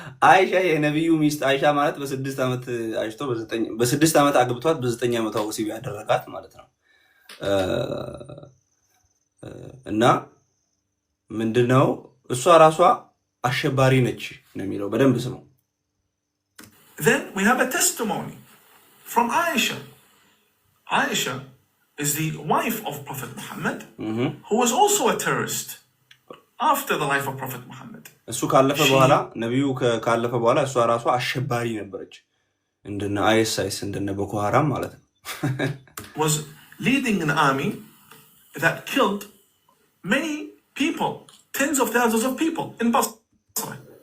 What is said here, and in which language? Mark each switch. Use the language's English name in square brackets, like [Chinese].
[Amharic] አይሻ የነብዩ ሚስት አይሻ ማለት በ6 ዓመት አይሽቶ በ6 ዓመት አግብቷት በ9 ዓመቷ ወሲብ ያደረጋት ማለት ነው እና ምንድነው እሷ ራሷ አሸባሪ ነች ነው የሚለው በደንብ ስሙ [English] Then we have a testimony from Aisha. Aisha is the wife of Prophet Muhammad, who was also a terrorist after the life of Prophet Muhammad. [Amharic] እሱ ካለፈ በኋላ ነብዩ ካለፈ በኋላ እሷ ራሷ አሸባሪ ነበረች እንደነ አይኤስአይስ እንደነ ቦኮ ሃራም ማለት ነው [English] was leading an army that killed many people, tens of thousands of people in Basra.